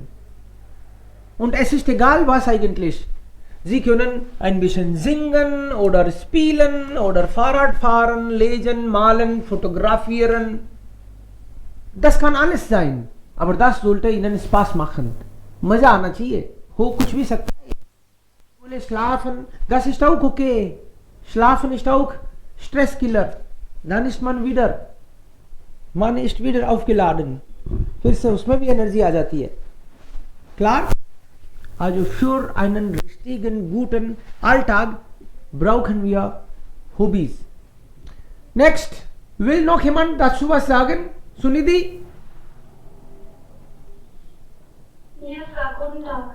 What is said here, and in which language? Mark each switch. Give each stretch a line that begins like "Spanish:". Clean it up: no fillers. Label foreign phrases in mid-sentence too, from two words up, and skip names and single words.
German: Und es ist egal was eigentlich. Sie können ein bisschen singen oder spielen oder Fahrrad fahren, lesen, malen, fotografieren. Das kann alles sein. Aber das sollte Ihnen Spaß machen.
Hindi: मजा आना चाहिए. हो कुछ भी सकता है. बोले
German: schlafen, das ist auch okay. Schlafen ist auch Stresskiller. Dann ist man wieder aufgeladen.
Hindi: फिर से उसमें भी एनर्जी आ जाती है.
German: Klar? Also für einen richtigen, guten Alltag brauchen wir Hobbys. Next, will noch jemand dazu was sagen? Sunidhi? Ja, guten Tag.